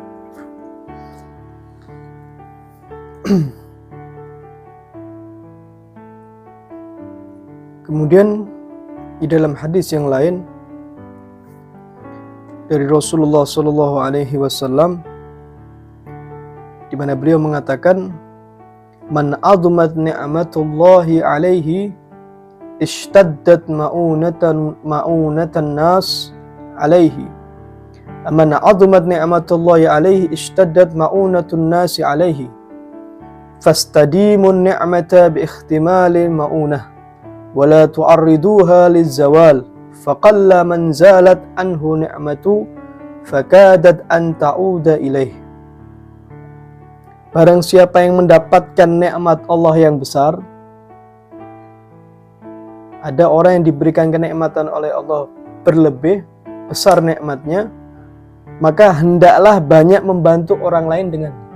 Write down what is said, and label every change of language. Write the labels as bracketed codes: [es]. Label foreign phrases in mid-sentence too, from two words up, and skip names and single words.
[id] Kemudian di dalam hadis yang lain dari Rasulullah [ar] صلى الله عليه وسلم, [id] di mana beliau mengatakan, [ar] "من عظمت نعمة الله عليه اشتدت مؤونة الناس عليه. من عظمت نعمة الله عليه اشتدت مؤونة الناس عليه. فاستديموا النعمة باحتمال المؤونة. ولا تعرضوها للزوال فقل من زالت عنه نعمته فكادت أن تعود إليه." [id] Barang siapa yang mendapatkan nikmat Allah yang besar, ada orang yang diberikan kenikmatan oleh Allah berlebih besar nikmatnya, maka hendaklah banyak membantu orang lain dengan.